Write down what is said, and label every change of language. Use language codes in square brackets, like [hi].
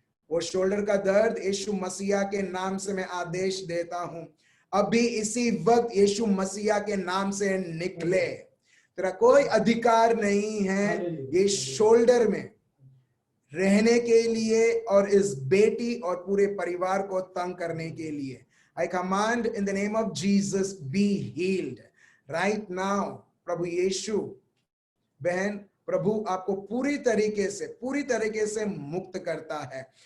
[hi] वो शोल्डर का दर्द यीशु मसीहा के नाम से मैं आदेश देता हूं, अभी इसी वक्त यीशु मसीहा के नाम से निकले। तेरा कोई अधिकार नहीं है ये शोल्डर में रहने के लिए और इस बेटी और पूरे परिवार को तंग करने के लिए। [en] I command in the name of Jesus, be healed right now। [hi] प्रभु यीशु बहन, प्रभु आपको पूरी तरीके से मुक्त करता है।